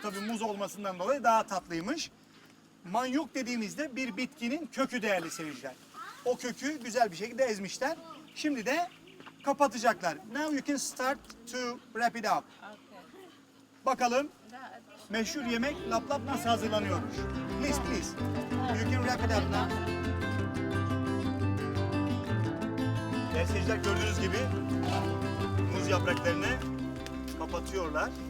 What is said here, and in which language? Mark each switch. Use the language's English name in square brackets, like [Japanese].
[Turkish] Tabii muz olmasından dolayı daha tatlıymış. Manyok dediğimizde bir bitkinin kökü değerli seyirciler. O kökü güzel bir şekilde ezmişler. Şimdi de kapatacaklar. [English] Now you can start to wrap it up. Okay. [Turkish] Bakalım meşhur yemek laplap nasıl hazırlanıyormuş. [English] Please. You can wrap it up now. [Turkish] Değerli seyirciler, gördüğünüz gibi muz yapraklarını kapatıyorlar.